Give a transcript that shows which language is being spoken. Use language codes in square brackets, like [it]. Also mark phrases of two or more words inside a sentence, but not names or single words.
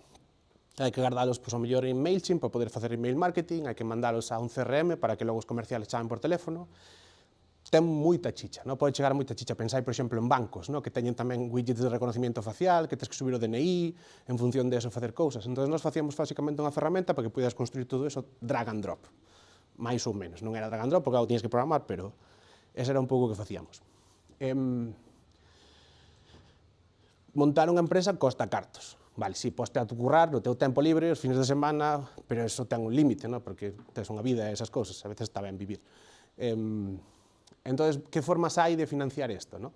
[gl] Hai que guardalos, pois, ao mellor en MailChimp para poder facer [en] email marketing, [gl] hai que mandalos a un CRM para que logo os comerciales chamen por teléfono. Ten moita chicha, non? Pode chegar moita chicha. Pensai, por exemplo, en bancos, non? Que teñen tamén widgets de reconocimiento facial, que tens que subir o DNI, en función de eso facer cousas. Entón, nós facíamos basicamente unha ferramenta para que puidas construir todo eso [en] drag and drop, [gl] máis ou menos. Non era [en] drag and drop, [gl] porque algo tiñes que programar, pero ese era un pouco o que facíamos. Montar unha empresa costa cartos. Vale, si, poste a currar no teu tempo libre, os fines de semana, pero eso ten un límite, non? Porque tes unha vida e esas cousas, a veces está ben vivir. Entón, que formas hai de financiar isto, non?